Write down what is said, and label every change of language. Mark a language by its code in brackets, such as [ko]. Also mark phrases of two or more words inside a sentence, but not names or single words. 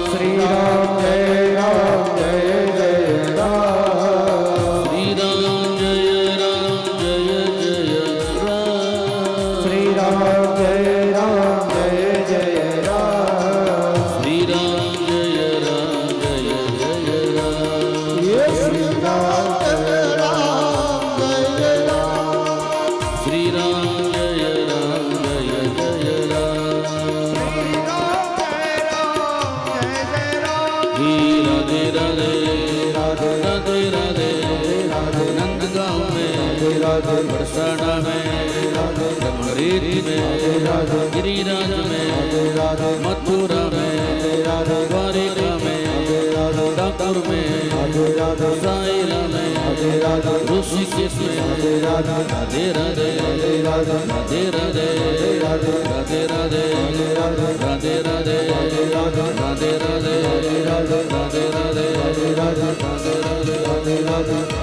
[gu] શ્રી રામ જય રામ જય જય રામ શ્રી રામ જય રામ જય જય રામ શ્રી રામ જય રામ જય જય રામ શ્રી રામ જય રામ જય જય રામ ये श्री राम जय राम जय जय राम શ્રી રામ જય રામ જય જય રામ હે રાધે રાધે [hi] રાધે રાધે नंद गाँव में बरसाना में रंगरेत में गिरिराज में मथुरा में द्वारिका में डाकुर में साइला में ऋषिकेश में राधे राधे राधे राधे राधे राधे राधे राधे राधे राधे राधे राधे